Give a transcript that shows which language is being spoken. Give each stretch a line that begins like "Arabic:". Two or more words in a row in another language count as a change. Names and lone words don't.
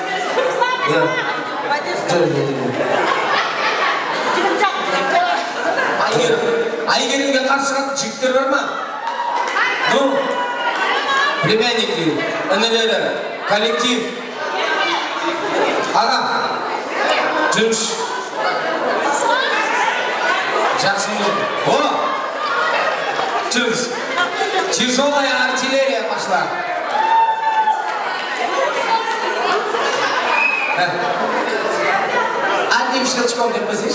Kazakh: Айгерімге қарсы шығатын жігіттер бар ма?
Russian: Ну, племянники, інілері, коллектив.
Kazakh: Аға, жүріш. Жақсымыз. О! Жүріш.
Russian: Тяжелая артиллерия пошла. Одним щелчком ты посидишь.